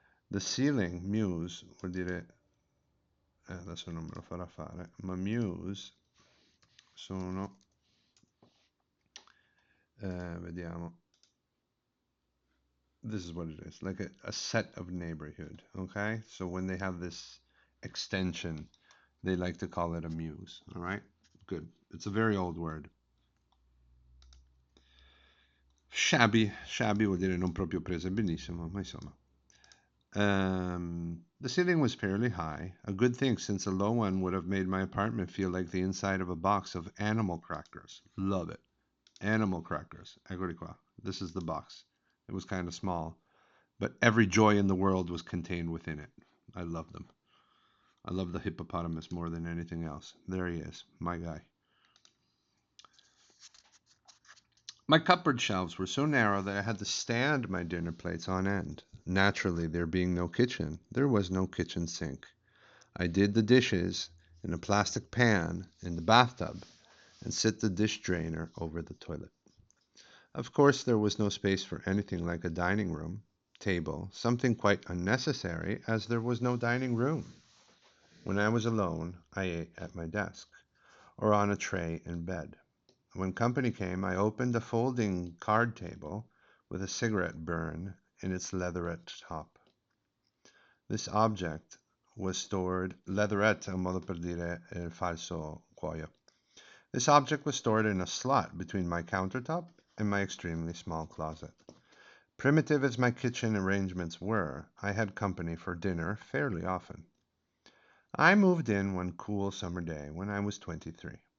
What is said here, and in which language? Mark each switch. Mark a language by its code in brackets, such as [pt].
[en] The ceiling, mews, [it] vuol dire, adesso non me lo farà fare, ma mews sono, vediamo, [en] this is what it is, like a set of neighborhood, okay? So when they have this extension, they like to call it a mews, all right? Good. It's a very old word. [it] Shabby vuol dire non proprio prese benissimo, ma insomma. [en] The ceiling was fairly high, a good thing since a low one would have made my apartment feel like the inside of a box of animal crackers. Love it. Animal crackers. [it] Eccoli qua. [en] This is the box. It was kind of small, but every joy in the world was contained within it. I love them. I love the hippopotamus more than anything else. There he is, my guy. My cupboard shelves were so narrow that I had to stand my dinner plates on end. Naturally, there being no kitchen, there was no kitchen sink. I did the dishes in a plastic pan in the bathtub and set the dish drainer over the toilet. Of course, there was no space for anything like a dining room, table, something quite unnecessary as there was no dining room. When I was alone, I ate at my desk or on a tray in bed. When company came, I opened a folding card table with a cigarette burn in its leatherette top. This object was stored, [it] leatherette è un modo per dire il falso cuoio. [en] This object was stored in a slot between my countertop and my extremely small closet. Primitive as my kitchen arrangements were, I had company for dinner fairly often. I moved in one cool summer day when I was 23.